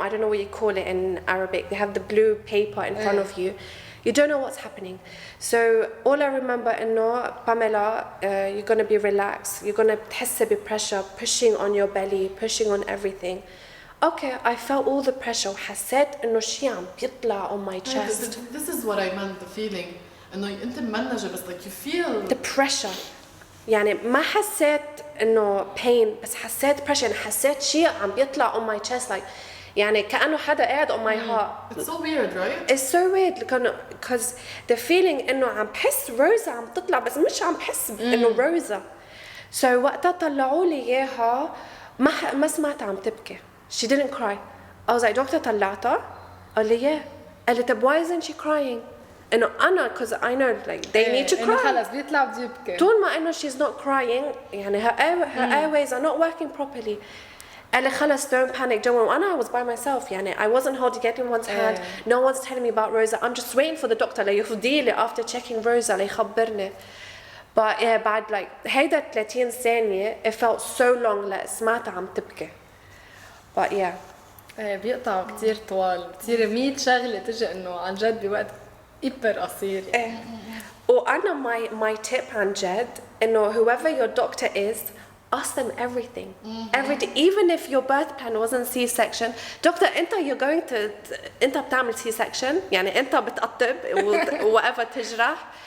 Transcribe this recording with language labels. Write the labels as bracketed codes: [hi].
[en] I don't know what you call it in Arabic. They have the blue paper in front of you. You don't know what's happening. So all I remember إنه Pamela, you're gonna be relaxed. You're gonna تحسي بpressure pushing on your belly, pushing on everything. Okay, I felt all the pressure [ar] وحسيت إنه شيء عم بيطلع [en] on my chest. This is what I meant, the feeling. [ar] إنه أنت منجة بس [en] like you feel. The pressure. [ar] يعني ما حسيت إنه pain بس حسيت pressure. يعني حسيت شيء عم بيطلع [en] on my chest like [ar] يعني كأنه حدا قاعد [en] on my heart. It's so weird, right? It's so weird because the feeling [ar] إنه عم بحس روزا عم تطلع بس مش عم بحس إنه روزا. So وقتها طلعوا لي إياها ما سمعت عم تبكي. [en] She didn't cry. I was like, doctor [ar] طلعتها؟ قال لي yeah. قالت طب [en] why isn't she crying [ar] انه انا [en] because I know like they need to [ar] إنه [en] cry [ar] خلص بيطلع بده يبكي. طول ما انه [en] she's not crying يعني her airways are not working properly. [ar] قال لي خلص [en] don't panic don't worry. وانا I was by myself يعني I wasn't holding anyone's hand. No one's telling me about Rosa. I'm just waiting for the doctor ليفضي لي after checking Rosa ليخبرني. But yeah بعد like [ar] هيدا 30 ثانية [en] it felt so long like [ar] سمعتها عم تبكي. [en] But yeah. [ar] بيقطعوا كتير طوال كتير 100 شغلة تجي إنه عن جد بوقت إبر قصير يعني. [en] وأنا my tip [ar] عن جد إنه [en] whoever your doctor is ask them everything. Everything. Even if your birth plan wasn't C-section, doctor أنت you're going to [ar] أنت بتعمل [en] C-section [ar] يعني أنت بتقطب [en] whatever تجرح.